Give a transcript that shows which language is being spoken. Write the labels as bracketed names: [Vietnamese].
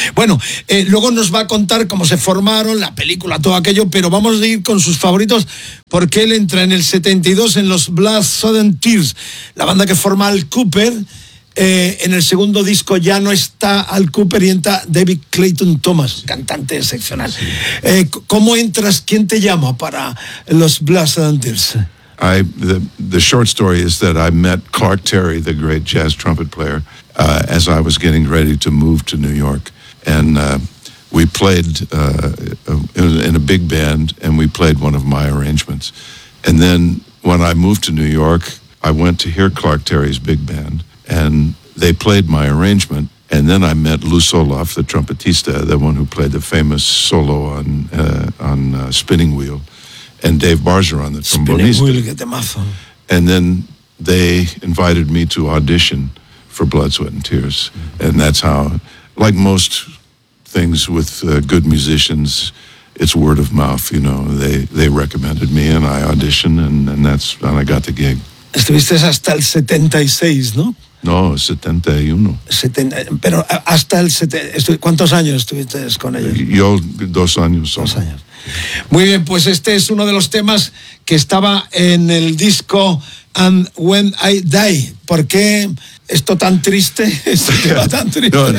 [Spanish] Bueno, luego nos va a contar cómo se formaron, la película, todo aquello, pero vamos a ir con sus favoritos, porque él entra en el 72 en los Blood Sudden Tears, la banda que forma Al Kooper. En el segundo disco ya no está Al Kooper y entra David Clayton Thomas, cantante excepcional. Sí. ¿Cómo entras? ¿Quién te llama para los Blood Sudden Tears? [English] The short story is that I met Clark Terry, the great jazz trumpet player, as I was getting ready to move to New York. And we played in a big band, and we played one of my arrangements. And then when I moved to New York, I went to hear Clark Terry's big band, and they played my arrangement. And then I met Lou Soloff, the trumpetista, the one who played the famous solo on Spinning Wheel, and Dave Bargeron, the trombonista. Spinning Wheel, get the mazo. And then they invited me to audition for Blood, Sweat, and Tears. Mm-hmm. And that's how, like most things with good musicians, it's word of mouth, you know. They recommended me, and I auditioned, and I got the gig. [Spanish] Estuviste hasta el 76, ¿no? No, 71. Pero hasta el 70, ¿cuántos años estuviste con ellos? Yo, 2 años. Solo. 2 años. Muy bien, pues este es uno de los temas que estaba en el disco And When I Die. ¿Por qué esto tan triste? Esto tema tan triste.